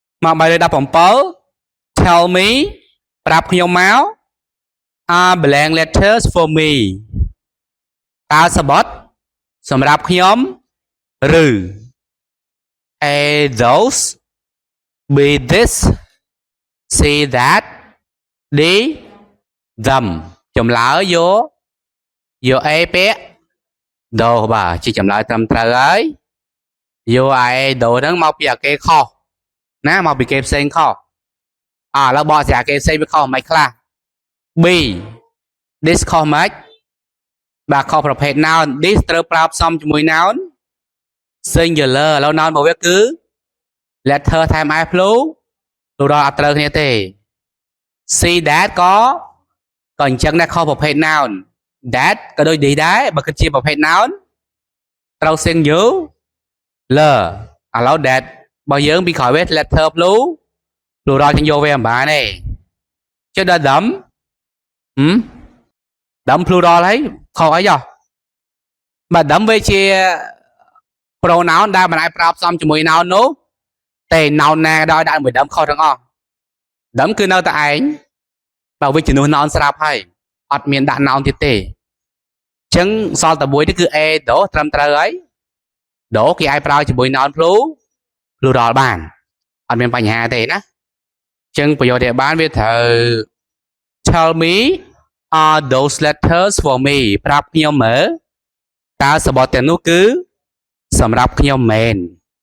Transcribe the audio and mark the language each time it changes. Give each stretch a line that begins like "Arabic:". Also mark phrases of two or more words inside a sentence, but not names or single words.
Khmer: មកបាយដល់7
English: tell me
Khmer: ប្រាប់ខ្ញុំមក
English: are blank letters for me
Khmer: តើសបុតសម្រាប់ខ្ញុំឬ
English: A those B this C that D them
Khmer: ចម្លើយយក A ពាក្យដូបាទជាចម្លើយត្រឹមត្រូវហើយយក A ដូហ្នឹងមកពីអាគេខុសណាមកពីគេផ្សេងខុសឥ ឡូវបកស្រាយគេផ្សេងវាខុសមិនខ្លះ
English: B this
Khmer: ខុសមិនបាទខុសប្រភេទ noun this ត្រូវ ប្រើផ្សំជាមួយ
English: noun singular
Khmer: ឥឡូវ noun របស់វាគឺ letter ថែម I plural ដល់អត់ត្រូវគ្នាទេ
English: see that
Khmer: ក៏អញ្ចឹងដែរខុសប្រភេទ
English: noun that
Khmer: ក៏ដូច this ដែរបើគិតជាប្រភេទ noun ត្រូវ singular ឥឡូវ that របស់យើងពីក្រោយវា
English: letter plural
Khmer: ចឹងយកវាមិនបានទេចុះដល់
English: them plural
Khmer: ហើយខុសអីចុះបើ them វាជា pronoun ដែលមិនអាចប្រើផ្សំជាមួយ noun នោះតែ noun ណាក៏ដោយ ដាក់មួយ them ខុសទាំងអស់ them គឺនៅតែឯងបើវាជំនួស noun ស្រាប់ហើយអត់មានដាក់ noun ទៀតទេអញ្ចឹងសល់តែមួយនេះគឺ a ដូត្រឹមត្រូវហើយដូគេអាចប្រើជាមួយ
English: noun plural
Khmer: បានអត់មានបញ្ហាទេណាអញ្ចឹងប្រយោគដែលបានវាត្រូវ
English: tell me are those letters for me
Khmer: ប្រាប់ខ្ញុំមើលតើសបុតទាំងនោះគឺសម្រាប់ខ្ញុំមែន